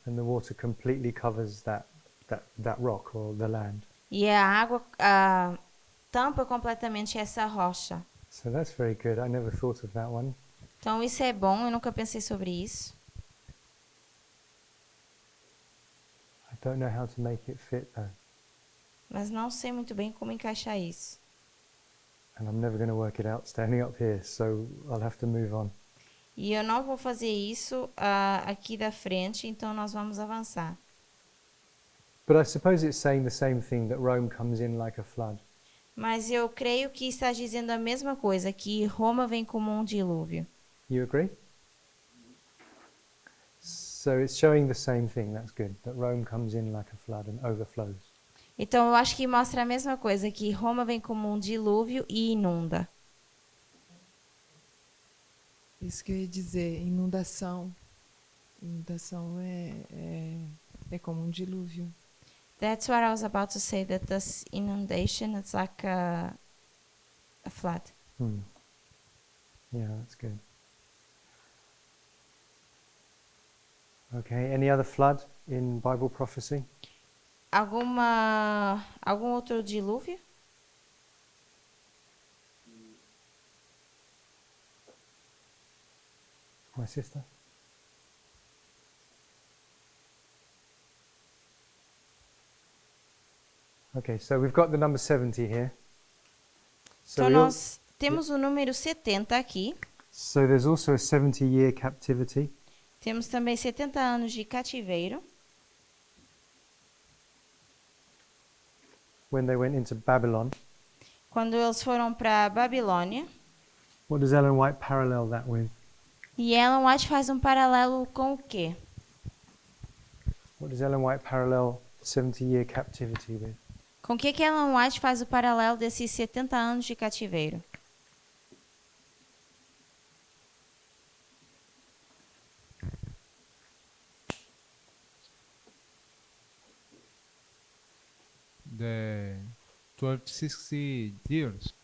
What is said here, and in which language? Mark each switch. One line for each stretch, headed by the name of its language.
English: And the water completely covers that rock or the land.
Portuguese: E a água tampa completamente essa rocha.
English: So that's very good. I never thought of that one.
Portuguese: Então isso é bom, eu nunca pensei sobre isso.
English: I don't know how to make it fit though.
Portuguese: Mas não sei muito bem como encaixar isso.
English: And I'm never going to work it out standing up here, so I'll have to move on.
Portuguese: E eu não vou fazer isso aqui da frente, então nós vamos avançar.
English: But I suppose it's saying the same thing, that Rome comes in like a flood.
Portuguese: Mas eu creio que está dizendo a mesma coisa, que Roma vem como um dilúvio.
English: You agree? So it's showing the same thing, that's good, that Rome comes in like a flood and overflows.
Portuguese: Então eu acho que mostra a mesma coisa, que Roma vem como um dilúvio e inunda. Isso que eu ia dizer, inundação. Inundação é como um dilúvio.
English: That's what I was about to say, that this inundation, it's like a flood. Yeah, that's good. Okay, any other flood in Bible prophecy?
Portuguese: Algum outro dilúvio?
English: My sister? Okay, so we've got the number 70 here. So,
Portuguese: Então nós temos o número 70 aqui.
English: so there's also a 70-year captivity.
Portuguese: Temos também 70 anos de cativeiro.
English: When they went into Babylon.
Portuguese: Quando eles foram para Babilônia.
English: What does Ellen White parallel that with?
Portuguese: E Ellen White faz um paralelo com o quê?
English: What does Ellen White parallel 70-year captivity with?
Portuguese: Com o que Ellen White faz o paralelo desses 70 anos de cativeiro?
English: The 1260 years.